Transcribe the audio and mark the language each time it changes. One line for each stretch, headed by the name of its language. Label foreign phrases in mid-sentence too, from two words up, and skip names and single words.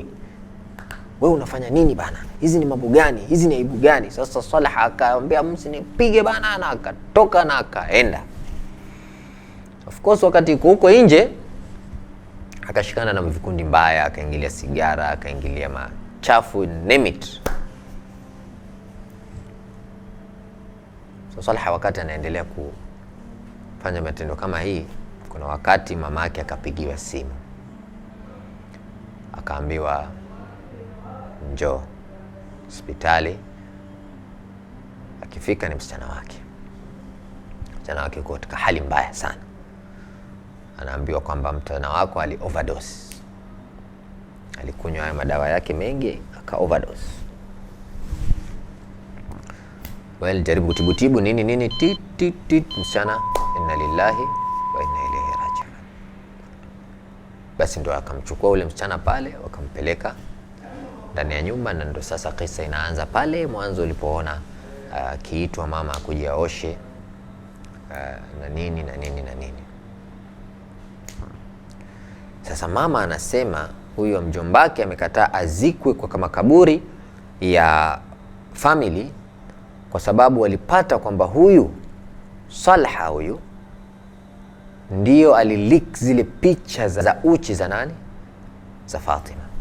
Swahili: Wewe unafanya nini bana? Hizi ni mambo gani? Hizi ni aibu gani? Sasa Salha akamwambia msinipige bana, na akatoka na akaenda.
English: Of course
Swahili: wakati yuko huko nje akashikana na vikundi mbaya, akaingilia sigara, akaingilia machafu,
English: name it.
Swahili: So Salha wakati anaendelea kufanya matendo kama hii, kuna wakati mama yake akapigiwa simu. Akaambiwa njoo hospitali. Akifika ni msichana wake yuko katika hali mbaya sana. Anaambiwa kwamba msichana wako ali overdose. Alikunywa haya madawa yake mengi aka overdose. Jaribu kutibu nini msichana,
Arabic: إنا لله وإنا إليه راجعون.
Swahili: Basi ndo akamchukua ule msichana pale wakampeleka ndani ya nyumba, na ndo sasa kisa inaanza pale mwanzo ulipoona kiitwa mama kuja oshe na nini. Sasa mama anasema huyo mjombake amekataa azikwe kwa kama kaburi ya family, kwa sababu walipata kwamba huyu Salha huyu ndio alileak zile picha za uchi za nani, za Fatima,